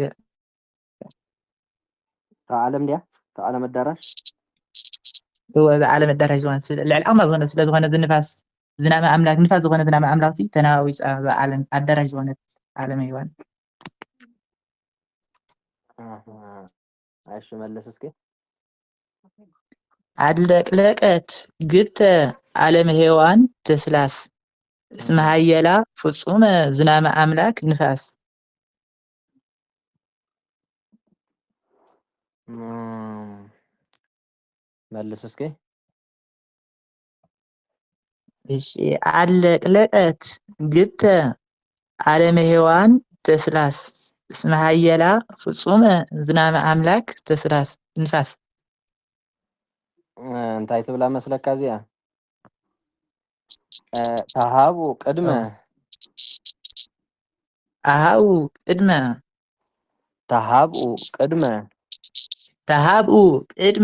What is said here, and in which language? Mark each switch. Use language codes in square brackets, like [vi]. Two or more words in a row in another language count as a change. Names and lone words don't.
[ti] ካብ ዓለም ድያ ካብ ዓለም ኣዳራሽ እዚ ዓለም ኣዳራሽ ዝኾነት ልዕሊ ዓቕማ ዝኾነ ስለዝኾነ ዝንፋስ ዝናብ ኣምላክ ንፋስ ዝኾነ ዝናብ ኣምላኽ ተነዋዊፃ ዓለም ኣዳራሽ ዝኾነት ዓለመ ሔዋን። [am] እሺ መለስ እስኪ [gez] አለቅለቀት ግብተ ዓለመ ሔዋን ተስላስ እስመ ሀየላ ፍጹመ ዝናመ አምላክ ንፋስ። [am] መልስ እስኪ። [gez] እሺ አለቅለቀት ግብተ ዓለመ ሔዋን ተስላስ እስመ ሀየላ ፍጹመ ዝናመ አምላክ ተስላስ ንፋስ። [ti] እንታይ ትብላ መስለካ እዚኣ? [gez] ተሃቡ ቅድመ ኣሃቡ ቅድመ ተሃብኡ ቅድመ ተሃብኡ ቅድመ